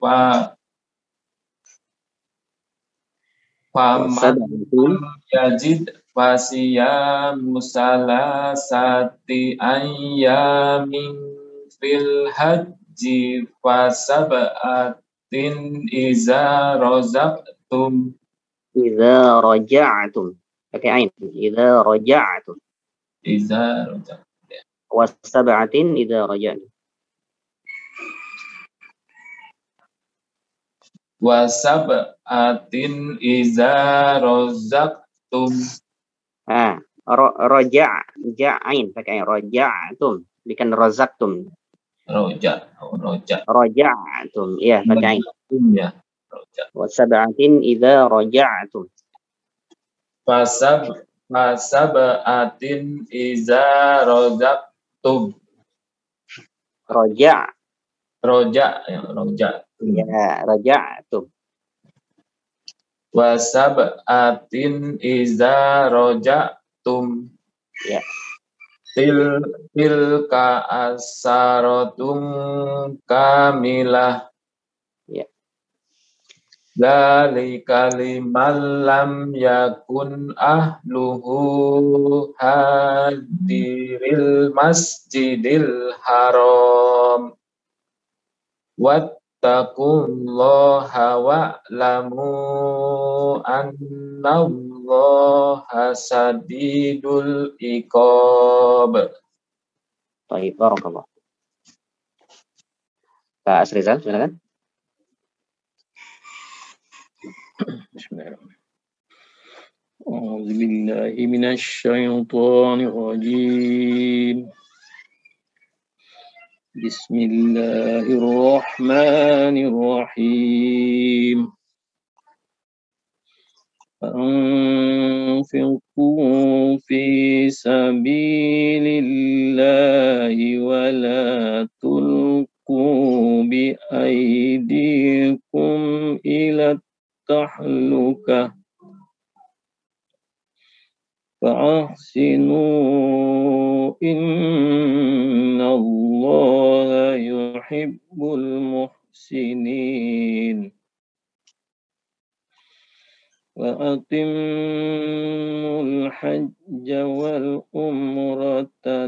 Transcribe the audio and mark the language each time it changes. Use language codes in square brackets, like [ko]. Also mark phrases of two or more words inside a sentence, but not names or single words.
[ar] فمن يجد فصيام ثلاثة أيام في الحج فسبعة إذا رجعتم. [id] Pakai ain. [ar] إذا رجعتم. وسبعة إذا رجعتم. وسبعة إذا رزقتم. [id] Ja'ain pakai raja'tum, bukan razaqtum. Raja'tum, iya pakai ain. Ya. [ar] وسبعة إذا رجعتم. فسبعة إذا رزقتم. [id] Roja. Ya, raja'tum. [ar] وسبعة إذا رجعتم. Ya. تلك عشرة كاملة. [id] Ya. [ar] ذلك لمن لم يكن أهله حاضري المسجد الحرام. واتقوا الله واعلموا أن الله شديد العقاب. [id] Baik, barakallah. Pak Asrizal, silakan. [ar] بسم الله الرحمن الرحيم. أعوذ بالله من الشيطان الرجيم. بسم الله الرحمن الرحيم. أنفقوا في سبيل الله ولا تلقوا بأيديكم إلى التهلكة. فأحسنوا إن الله يحب المحسنين وأتموا الحج والعمرة